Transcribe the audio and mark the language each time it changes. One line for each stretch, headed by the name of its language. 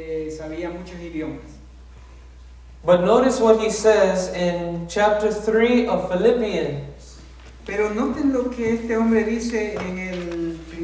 Spanish: Sabía muchos idiomas.
English: But notice what he says in chapter 3 of Philippians.
Spanish: Pero noten lo que este hombre dice en el